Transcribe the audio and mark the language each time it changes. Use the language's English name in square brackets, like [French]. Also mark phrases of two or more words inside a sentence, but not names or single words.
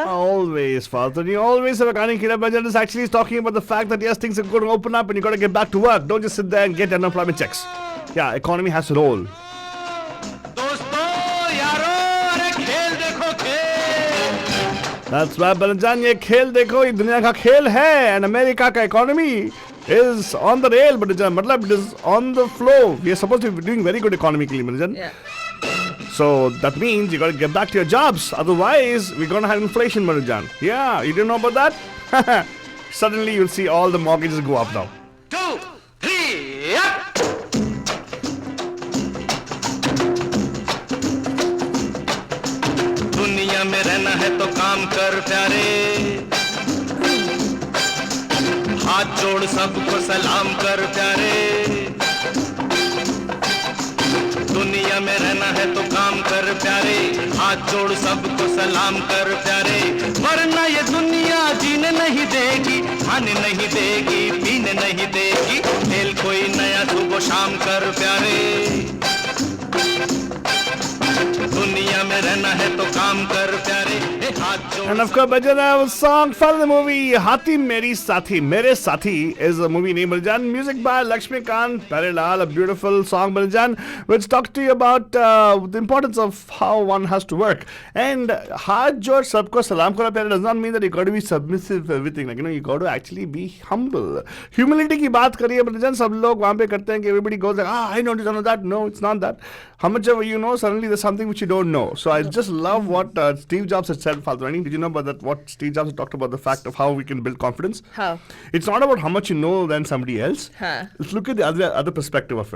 [English] Always, Father. You always have a Gani Kira Bajan is actually talking about the fact that yes, things are going to open up and you got to get back to work. Don't just sit there and get unemployment checks. Yeah, economy has to roll. That's why [Hindi] Balanjan, ये खेल देखो, ये दुनिया का खेल है, [English] and America ka economy is on the rail, Balanjan. Matlab, it is on the flow. We are supposed to be doing very good economically, Balanjan. Yeah. So that means you got to get back to your jobs. Otherwise, we're going to have inflation, Balanjan. Yeah, you didn't know about that? Suddenly, you'll see all the mortgages go up now. 2, 3, up! [Hindi] दुनिया में रहना है तो काम कर प्यारे हाथ जोड़ सबको सलाम कर प्यारे दुनिया में रहना है तो काम कर प्यारे हाथ जोड़ सबको सलाम कर प्यारे वरना ये दुनिया जीने नहीं देगी खाने नहीं देगी पीने नहीं देगी खेल कोई नया सुबह शाम कर प्यारे दुनिया में रहना है तो काम कर प्यारे हाथ जोड़ [English] And of course, Bajan, a song from the movie Hathi Meri Sathi. Mere Sathi is a movie name, Bajan. Music by Lakshmikant Parilal, a beautiful song, Bajan, which talks to you about the importance of how one has to work. And Haath Jod Sabko Salam Karo Pyare does not mean that you got to be submissive to everything. Like, you got to actually be humble. Humility [Hindi] की बात करिए, Bajan, सब लोग वहाँ पे करते हैं कि [English] everybody goes like, I know this, I know that. No, it's not that. How much ever you know, suddenly there's something which you don't know. So I just love what Steve Jobs had said, Faltrani. Did you know about that? What Steve Jobs had talked about the fact of how we can build confidence? How? It's not about how much you know than somebody else. Huh. Let's look at the other perspective of it.